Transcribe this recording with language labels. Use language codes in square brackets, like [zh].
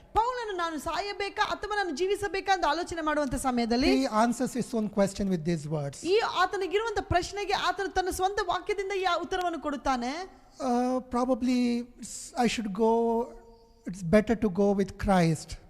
[kn] ಪೌಲನು ನಾನು ಸಾಯಬೇಕಾ ಅಥವಾ ನಾನು ಜೀವಿಸಬೇಕಾ ಅಂತ ಆಲೋಚನೆ ಮಾಡುವಂತ ಸಮಯದಲ್ಲಿ [en] He answers his own question with these words. [kn] ಈ ಆತನಿಗಿರುವಂತ ಪ್ರಶ್ನೆಗೆ ಆತನು ತನ್ನ ಸ್ವಂತ ವಾಕ್ಯದಿಂದ ಈ ಉತ್ತರವನ್ನು ಕೊಡುತ್ತಾನೆ. [en] Probably I should go, it's better to go with Christ.